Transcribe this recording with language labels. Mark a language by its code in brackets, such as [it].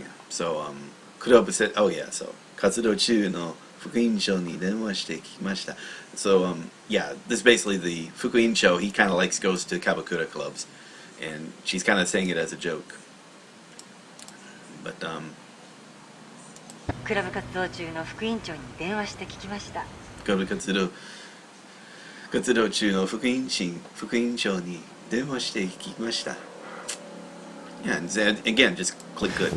[en] So, クラブ said, oh yeah, so, [ja] 活動中の副員長に電話して聞きました. [en] So, yeah, this is basically the Fukuincho, he kind of goes to Kabakura clubs, and she's kind of saying it as a joke. But, [ja] クラブ活動中の副委員長に電話して聞きました。クラブ活動中の副委員長に電話して聞きました. [en] Yeah, and again, just click good.